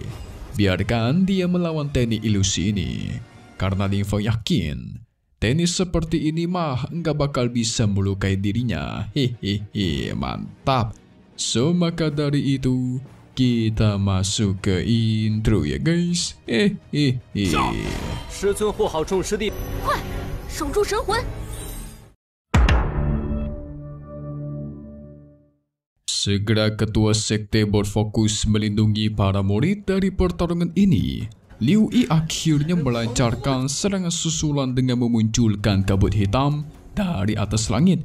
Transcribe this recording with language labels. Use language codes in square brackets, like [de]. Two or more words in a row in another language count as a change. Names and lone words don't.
[id] Biarkan dia melawan teknik ilusi ini, karena Lingfeng yakin teknik seperti ini mah nggak bakal bisa melukai dirinya. Hehehe, mantap. So maka dari itu kita masuk ke intro ya guys. Hehehe. [zh] 师尊护好众师弟，快，守住神魂！ [id] Segera ketua sekte berfokus melindungi para murid dari pertarungan ini. Liu Yi akhirnya melancarkan serangan susulan dengan memunculkan kabut hitam dari atas langit.